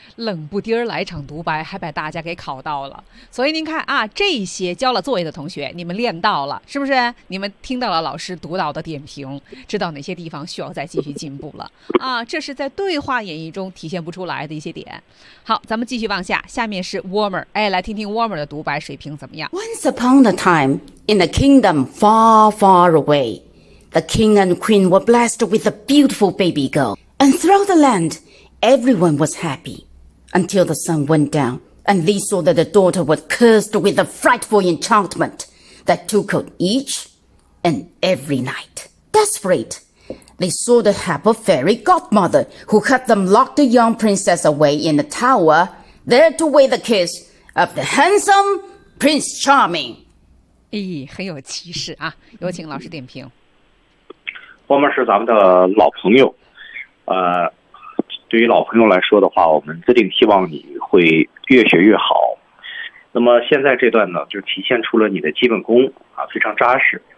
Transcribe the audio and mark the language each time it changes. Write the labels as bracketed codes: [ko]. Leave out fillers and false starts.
[zh] 嗯、冷不丁来场独白还把大家给考到了。所以您看啊，这些交了作业的同学你们练到了是不是，你们听到了老师读到的点评，知道哪些地方需要再继续进步了啊，这是在对话演绎中体现不出来的一些点。好，咱们继续往下，下面是 Warmer。哎，来听听 Warmer 的独白水平怎么样。 [en] Once upon a time in a kingdom far far awayThe king and queen were blessed with a beautiful baby girl. And throughout the land, everyone was happy. Until the sun went down, and they saw that the daughter was cursed with a frightful enchantment that took hold each and every night. Desperate, they sought the help of fairy godmother, who had them lock the young princess away in a tower, there to wait the kiss of the handsome Prince Charming. [zh] 哎，很有气势啊，有请老师点评。我们是咱们的老朋友，对于老朋友来说的话，我们自定希望你会越学越好。那么现在这段呢，就体现出了你的基本功啊，非常扎实。